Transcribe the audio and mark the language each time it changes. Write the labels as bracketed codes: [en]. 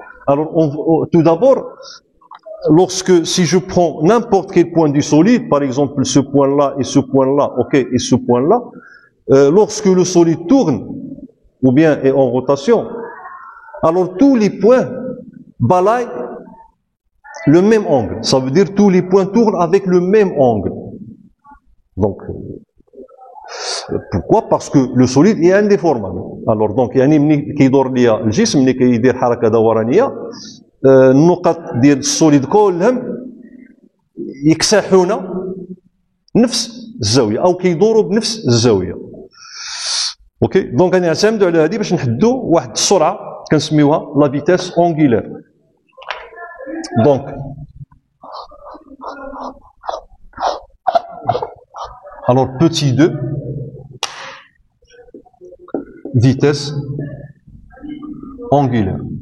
[fr] Alors tout d'abord, si je prends n'importe quel point du solide, par exemple ce point-là et ce point-là, ok, et ce point-là, lorsque le solide tourne ou bien est en rotation, alors tous les points balayent le même angle. Ça veut dire tous les points tournent avec le même angle. Donc pourquoi? Parce que le solide est indéformable. Alors donc [ar] يعني ملي كيدور ليا الجسم ملي كيدير حركه دورانيه النقط ديال السوليد كلهم يكسحون نفس الزاويه او كيدوروا بنفس الزاويه. اوكي دونك غنعتمدوا على هذه باش نحدوا واحد السرعه كنسميوها لا فيتاس اونغولير. دونك [fr] Alors, petit 2, vitesse angulaire.